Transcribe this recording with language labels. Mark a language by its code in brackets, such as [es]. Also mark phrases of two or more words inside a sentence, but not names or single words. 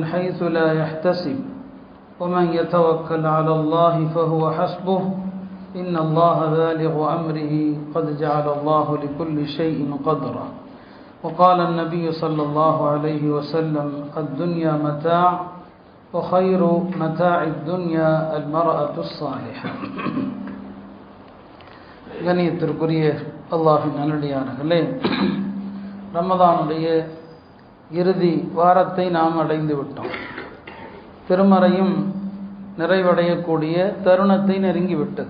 [ar] حيث لا يحتسب ومن يتوكل على الله فهو حسبه إن الله بالغ أمره قد جعل الله لكل شيء قدرا وقال النبي صلى الله عليه وسلم الدنيا متاع وخير متاع الدنيا المرأة الصالحة [ta] கணியத்திற்குரிய அல்லாஹ்வின் நல்லடியார்களே, ரமதானுடைய இறுதி வாரத்தை நாம் அடைந்து விட்டோம். திருமறையும் நிறைவடையக்கூடிய தருணத்தை நெருங்கிவிட்டது.